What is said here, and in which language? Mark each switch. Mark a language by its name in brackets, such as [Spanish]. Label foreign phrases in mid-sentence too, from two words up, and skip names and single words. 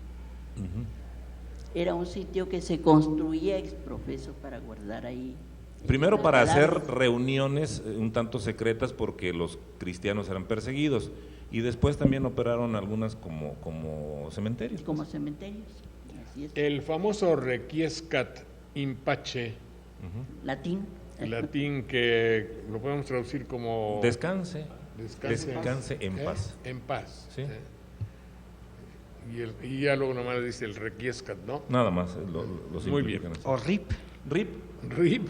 [Spanish] Era un sitio que se construía ex profeso para guardar ahí. Primero los para hacer cadáveres. reuniones un tanto secretas porque los cristianos eran perseguidos y después también operaron algunas como cementerios. Como cementerios. Así es. [Latin] El famoso Requiescat in pace, [Spanish] Latín. latín, que lo podemos traducir como Descanse en ¿eh? paz. En paz. Sí. Y ya luego nomás dice el Requiescat, ¿no? Nada más lo Muy bien. simplifican así. O RIP, RIP, RIP,